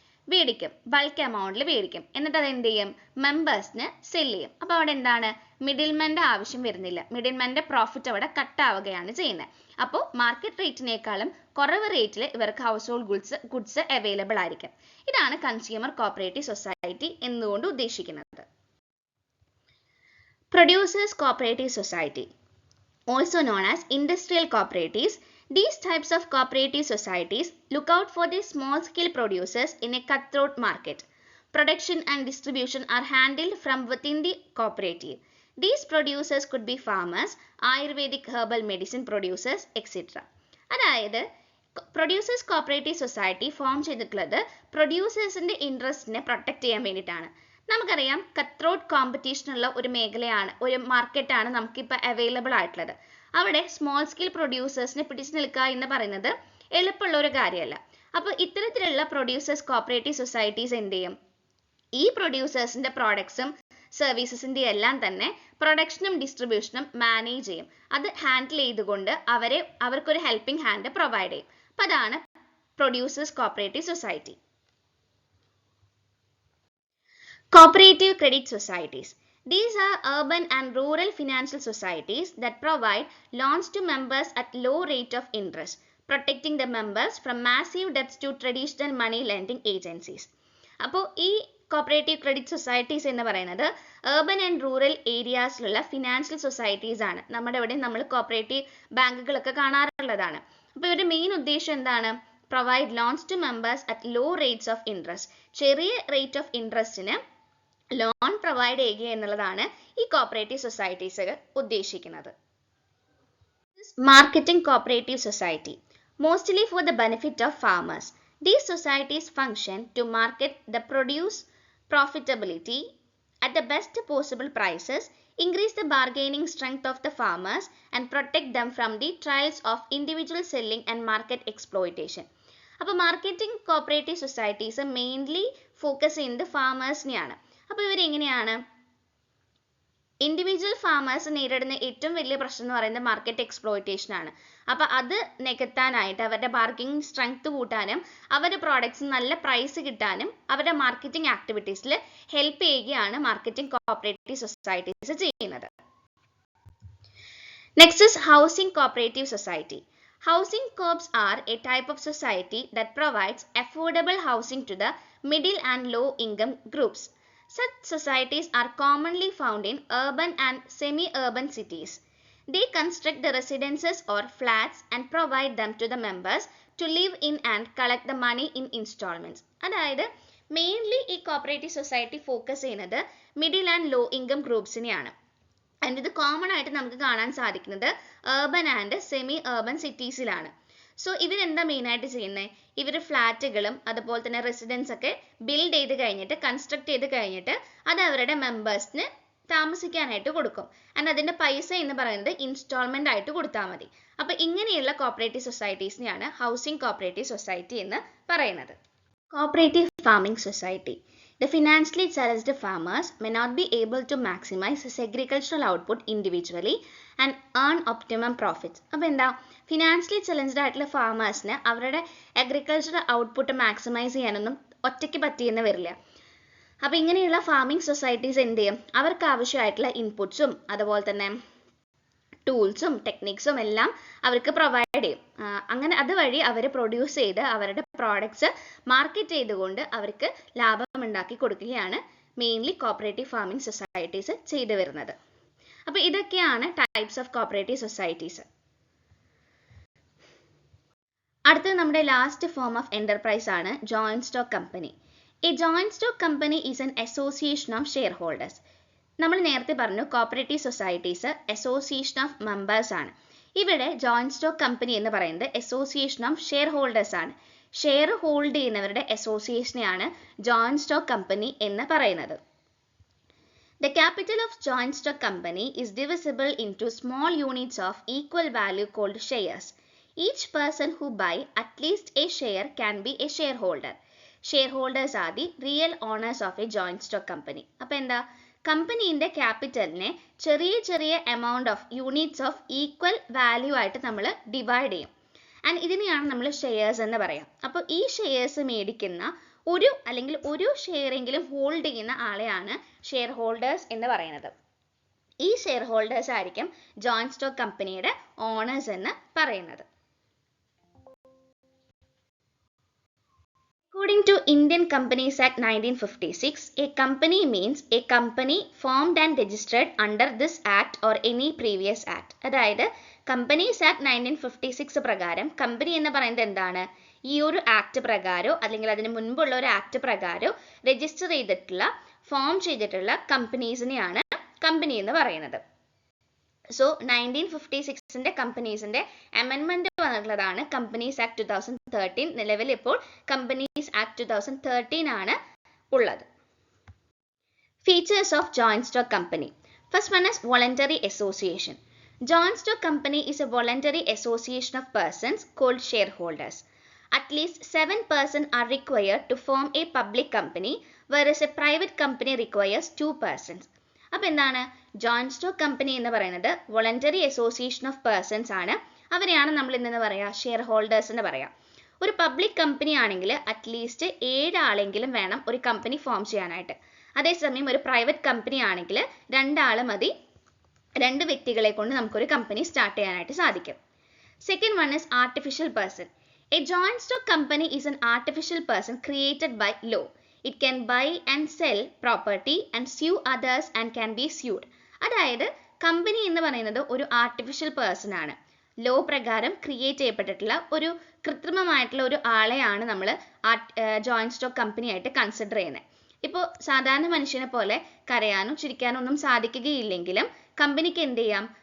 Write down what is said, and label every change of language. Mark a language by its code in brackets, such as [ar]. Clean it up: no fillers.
[ml] മേടിക്കും, ബൾക്ക് എമൗണ്ടിൽ മേടിക്കും. എന്നിട്ട് അത് എന്ത് ചെയ്യും? മെമ്പേഴ്സിന് സെല് ചെയ്യും. അപ്പോൾ അവിടെ എന്താണ്? മിഡിൽമാൻ്റെ ആവശ്യം വരുന്നില്ല. മിഡിൽമാൻ്റെ പ്രോഫിറ്റ് അവിടെ കട്ട് ആവുകയാണ് ചെയ്യുന്നത്. അപ്പോൾ മാർക്കറ്റ് റേറ്റിനേക്കാളും കുറവ് റേറ്റിൽ ഇവർക്ക് ഹൗസ് ഹോൾഡ് ഗുഡ്സ് അവൈലബിൾ ആയിരിക്കും. ഇതാണ് കൺസ്യൂമർ കോപ്പറേറ്റീവ് സൊസൈറ്റി എന്നുകൊണ്ട് ഉദ്ദേശിക്കുന്നത്. [en] Producers Cooperative Society, also known as industrial cooperatives. These types of cooperative societies look out for the small-scale producers in a cutthroat market. Production and distribution are handled from within the cooperative. These producers could be farmers, Ayurvedic herbal medicine producers, etc. [ml] അതായത് producers cooperative society form ചെയ്തിട്ടുള്ളത് പ്രൊഡ്യൂസേഴ്സിൻ്റെ ഇൻട്രസ്റ്റിനെ protect ചെയ്യാൻ വേണ്ടിയിട്ടാണ്. നമുക്കറിയാം കത്ത്രോട്ട് കോമ്പറ്റീഷനുള്ള ഒരു മേഖലയാണ്, ഒരു മാർക്കറ്റാണ് നമുക്കിപ്പോൾ അവൈലബിൾ ആയിട്ടുള്ളത്. അവിടെ സ്മോൾ സ്കെയിൽ പ്രൊഡ്യൂസേഴ്സിനെ പിടിച്ചു നിൽക്കുക എന്ന് പറയുന്നത് എളുപ്പമുള്ള ഒരു കാര്യമല്ല. അപ്പോൾ ഇത്തരത്തിലുള്ള പ്രൊഡ്യൂസേഴ്സ് കോപ്പറേറ്റീവ് സൊസൈറ്റീസ് എന്ത് ചെയ്യും? ഈ പ്രൊഡ്യൂസേഴ്സിൻ്റെ പ്രോഡക്ട്സും സർവീസസിൻ്റെ എല്ലാം തന്നെ പ്രൊഡക്ഷനും ഡിസ്ട്രിബ്യൂഷനും മാനേജ് ചെയ്യും. അത് ഹാൻഡിൽ ചെയ്തുകൊണ്ട് അവർക്കൊരു ഹെൽപ്പിംഗ് ഹാൻഡ് പ്രൊവൈഡ് ചെയ്യും. അപ്പോൾ അതാണ് producers cooperative society. [en] Cooperative credit societies. These are urban and rural financial societies that provide loans to members at low rate of interest, protecting the members from massive debts to traditional money lending agencies. [ml] അപ്പോൾ ഈ cooperative credit societies എന്ന് പറയുന്നത് [en] urban and rural [ml] ഏരിയാസിലുള്ള financial societies ആണ്. നമ്മുടെ ഇവിടെ നമ്മൾ cooperative ബാങ്കുകളൊക്കെ കാണാറുള്ളതാണ്. അപ്പോൾ ഇവരുടെ മെയിൻ ഉദ്ദേശം എന്താണ്? [en] Provide loans to members at low rates of interest. [ml] ചെറിയ റേറ്റ് ഓഫ് ഇൻട്രസ്റ്റിന് ലോൺ പ്രൊവൈഡ് ചെയ്യുക എന്നുള്ളതാണ് ഈ കോപ്പറേറ്റീവ് സൊസൈറ്റീസ് ഉദ്ദേശിക്കുന്നത്. [en] Marketing cooperative society, mostly for the benefit of farmers. These societies function to market the produce profitability at the best possible prices, increase the bargaining strength of the farmers, and protect them from the trials of individual selling and market exploitation. [ml] അപ്പോൾ marketing cooperative societies mainly focus ചെയ്യുന്നത് ഫാമേഴ്സിനെയാണ്. അപ്പോൾ ഇവരെങ്ങനെയാണ്? Individual farmers നേരിടുന്ന ഏറ്റവും വലിയ പ്രശ്നം എന്ന് പറയുന്നത് market exploitation ആണ്. അപ്പോൾ അത് നികത്താനായിട്ട് അവരുടെ ബാർഗനിങ് സ്ട്രെങ്ത് കൂട്ടാനും അവരുടെ പ്രോഡക്ട്സ് നല്ല പ്രൈസ് കിട്ടാനും അവരുടെ മാർക്കറ്റിംഗ് ആക്ടിവിറ്റീസിൽ ഹെൽപ്പ് ചെയ്യുകയാണ് മാർക്കറ്റിംഗ് കോപ്പറേറ്റീവ് സൊസൈറ്റീസ് ചെയ്യുന്നത്. [en] Next is housing cooperative society. Housing co-ops are a type of society that provides affordable housing to the middle and low income groups. Such societies are commonly found in urban and semi-urban cities. They construct the residences or flats and provide them to the members to live in and collect the money in installments. [ml] അതായത് mainly ഈ cooperative society focus ചെയ്യുന്നത് middle and low income ഗ്രൂപ്പ്സിനെയാണ്. And ഇത് common ആയിട്ട് നമുക്ക് കാണാൻ സാധിക്കുന്നത് urban and semi urban സിറ്റീസിലാണ്. So ഇവരെന്താ മെയിനായിട്ട് ചെയ്യുന്നത്? ഇവർ ഫ്ലാറ്റുകളും അതുപോലെ തന്നെ റെസിഡൻസ് ഒക്കെ ബിൽഡ് ചെയ്ത് കഴിഞ്ഞിട്ട് കൺസ്ട്രക്ട് ചെയ്ത് കഴിഞ്ഞിട്ട് അത് അവരുടെ മെമ്പേഴ്സിന് താമസിക്കാനായിട്ട് കൊടുക്കും. ആൻഡ് അതിൻ്റെ പൈസ എന്ന് പറയുന്നത് ഇൻസ്റ്റാൾമെൻ്റ് ആയിട്ട് കൊടുത്താൽ മതി. അപ്പോൾ ഇങ്ങനെയുള്ള കോപ്പറേറ്റീവ് സൊസൈറ്റീസിനെയാണ് ഹൗസിംഗ് കോപ്പറേറ്റീവ് സൊസൈറ്റി എന്ന് പറയുന്നത്. [en] Cooperative farming society. The financially challenged farmers may not be able to maximize his agricultural output individually and earn optimum profits. [ml] അപ്പോൾ എന്താ? ഫിനാൻഷ്യലി ചലഞ്ച്ഡ് ആയിട്ടുള്ള ഫാമേഴ്സിന് അവരുടെ അഗ്രികൾച്ചറൽ ഔട്ട്പുട്ട് മാക്സിമൈസ് ചെയ്യാനൊന്നും ഒറ്റയ്ക്ക് പറ്റിയെന്ന് വരില്ല. അപ്പോൾ ഇങ്ങനെയുള്ള ഫാമിംഗ് സൊസൈറ്റീസ് എന്ത് ചെയ്യും? അവർക്ക് ആവശ്യമായിട്ടുള്ള ഇൻപുട്സും അതുപോലെ തന്നെ ടൂൾസും ടെക്നിക്സും എല്ലാം അവർക്ക് പ്രൊവൈഡ് ചെയ്യും. അങ്ങനെ അതുവഴി അവർ പ്രൊഡ്യൂസ് ചെയ്ത് അവരുടെ പ്രോഡക്ട്സ് മാർക്കറ്റ് ചെയ്തുകൊണ്ട് അവർക്ക് ലാഭം ഉണ്ടാക്കി കൊടുക്കുകയാണ് മെയിൻലി കോപ്പറേറ്റീവ് ഫാമിംഗ് സൊസൈറ്റീസ് ചെയ്തു വരുന്നത്. അപ്പോൾ ഇതൊക്കെയാണ് ടൈപ്സ് ഓഫ് കോപ്പറേറ്റീവ് സൊസൈറ്റീസ്. അടുത്തത് നമ്മുടെ ലാസ്റ്റ് ഫോം ഓഫ് എന്റർപ്രൈസ് ആണ് joint stock company. [en] A joint stock company is an association of shareholders. [ml] നമ്മൾ നേരത്തെ പറഞ്ഞു cooperative societies association of members ആണ്. ഇവിടെ ജോയിന്റ് സ്റ്റോക്ക് കമ്പനി എന്ന് പറയുന്നത് അസോസിയേഷൻ ഓഫ് ഷെയർ ഹോൾഡേഴ്സ് ആണ്. ഷെയർ ഹോൾഡ് ചെയ്യുന്നവരുടെ അസോസിയേഷനെയാണ് ജോയിന്റ് സ്റ്റോക്ക് കമ്പനി എന്ന് പറയുന്നത്. [en] The capital of joint stock company is divisible into small units of equal value called shares. Each person who buy at least a share can be a shareholder. Shareholders are the real owners of a joint stock company. [ml] അപ്പോൾ എന്താ? കമ്പനീൻ്റെ ക്യാപിറ്റലിനെ ചെറിയ ചെറിയ amount of units of equal value ആയിട്ട് നമ്മൾ divide ചെയ്യും. And ഇതിനെയാണ് നമ്മൾ shares എന്ന് പറയാം. അപ്പോൾ ഈ ഷെയർസ് മേടിക്കുന്ന ഒരു ഷെയറെങ്കിലും ഹോൾഡ് ചെയ്യുന്ന ആളെയാണ് ഷെയർ ഹോൾഡേഴ്സ് എന്ന് പറയുന്നത്. ഈ ഷെയർ ഹോൾഡേഴ്സ് ആയിരിക്കും ജോയിന്റ് സ്റ്റോക്ക് കമ്പനിയുടെ ഓണേഴ്സ് എന്ന് പറയുന്നത്. [en] According to Indian Companies Act 1956, a company means a company formed and registered under this act or any previous act. [ml] അതായത് കമ്പനീസ് ആക്ട് 1956 പ്രകാരം കമ്പനി എന്ന് പറയുന്നത് എന്താണ്? ഈ ഒരു ആക്ട് പ്രകാരമോ അല്ലെങ്കിൽ അതിന് മുൻപുള്ള ഒരു ആക്ട് പ്രകാരമോ രജിസ്റ്റർ ചെയ്തിട്ടുള്ള ഫോം ചെയ്തിട്ടുള്ള കമ്പനീസിനെയാണ് കമ്പനി എന്ന് പറയുന്നത്. സോ 1956ന്റെ കമ്പനീസിന്റെ അമെൻമെന്റ് വന്നിട്ടുള്ളതാണ് കമ്പനീസ് ആക്ട് 2013. നിലവിൽ ഇപ്പോൾ കമ്പനീസ് ആക്ട് 2013 ആണ് ഉള്ളത്. [en] Features of joint stock company. First one is voluntary association. Joint stock company is a voluntary association of persons called shareholders. At least 7 persons are required to form a public company, whereas a private company requires 2 persons. [ml] അപ്പോൾ എന്താണ് joint stock company എന്ന് പറയുന്നത്? Voluntary association of persons ആണ്. അവരെയാണ് നമ്മൾ ഇന്ന് പറയുക share holders എന്ന് പറയാം. ഒരു പബ്ലിക് കമ്പനി ആണെങ്കിൽ അറ്റ്ലീസ്റ്റ് 7 ആളെങ്കിലും വേണം ഒരു കമ്പനി ഫോം ചെയ്യാനായിട്ട്. അതേസമയം ഒരു പ്രൈവറ്റ് കമ്പനി ആണെങ്കിൽ 2 ആൾ മതി. 2 വ്യക്തികളെ കൊണ്ട് നമുക്കൊരു കമ്പനി സ്റ്റാർട്ട് ചെയ്യാനായിട്ട് സാധിക്കും. [en] Second one is artificial person. A joint stock company is an artificial person created by law. It can buy and sell property and sue others and can be sued. [ml] അതായത് company എന്ന് പറയുന്നത് ഒരു artificial person ആണ്. Law പ്രകാരം create ചെയ്യപ്പെട്ടിട്ടുള്ള ഒരു കൃത്രിമമായിട്ടുള്ള ഒരു ആളെയാണ് നമ്മൾ joint stock company ആയിട്ട് കൺസിഡർ ചെയ്യുന്നത്. ഇപ്പോൾ സാധാരണ മനുഷ്യനെ പോലെ കരയാനോ ചിരിക്കാനോ ഒന്നും സാധിക്കുകയില്ലെങ്കിലും കമ്പനിക്ക് എന്ത് ചെയ്യാം?